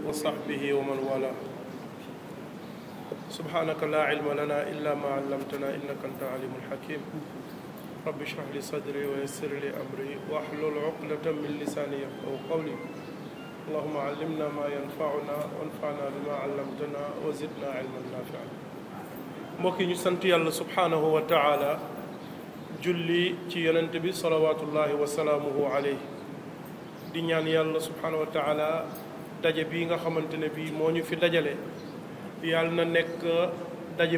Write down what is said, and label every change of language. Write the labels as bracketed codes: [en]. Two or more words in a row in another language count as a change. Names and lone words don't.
[ar] وصحبه ومن والاه سبحانك لا علم لنا إلا ما علمتنا إنك أنت العليم الحكيم رب اشرح لي صدري ويسر لي أمري واحلل عقدة من لساني يفقهوا قولي اللهم علمنا ما ينفعنا وانفعنا بما علمتنا وزدنا علما نافعا [wo] mbokk yi ñu sant yàlla [ar] سبحانه وتعالى [wo] julli ci yonent bi [ar] صلوات الله وسلامه عليه [wo] di ñaan yàlla [ar] سبحانه وتعالى [wo] daje bii nga xamante ne bii moo ñu fi dajale yàlla na nekk daje